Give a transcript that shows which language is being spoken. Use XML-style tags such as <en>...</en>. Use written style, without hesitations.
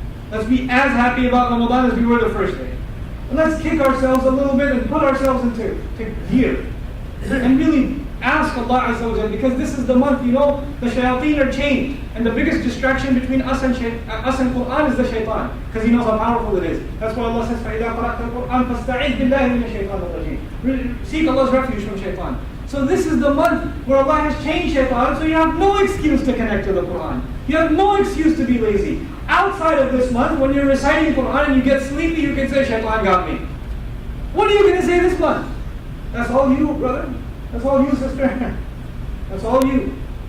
<en>Let's be as happy about Ramadan as we were the first day. And let's kick ourselves a little bit and put ourselves into gear. And really ask Allah Azza wa Jalla, because this is the month, the shayateen are chained. And the biggest distraction between us and Quran is the shaitan. Because he knows how powerful it is. That's why Allah says,</en> <ar>فَإِذَا قَرَأْتَ الْقُرْآنَ فَاسْتَعِذْ بِاللَّهِ مِنَ الشَّيْطَانِ الرَّجِيمِ.</ar> <en>Seek Allah's refuge from shaitan. So this is the month where Allah has changed shaitan, so you have no excuse to connect to the Quran. You have no excuse to be lazy. Outside of this month, when you're reciting Quran and you get sleepy, you can say, shaitan got me. What are you going to say this month? That's all you, brother. That's all you, sister. That's all you.</en>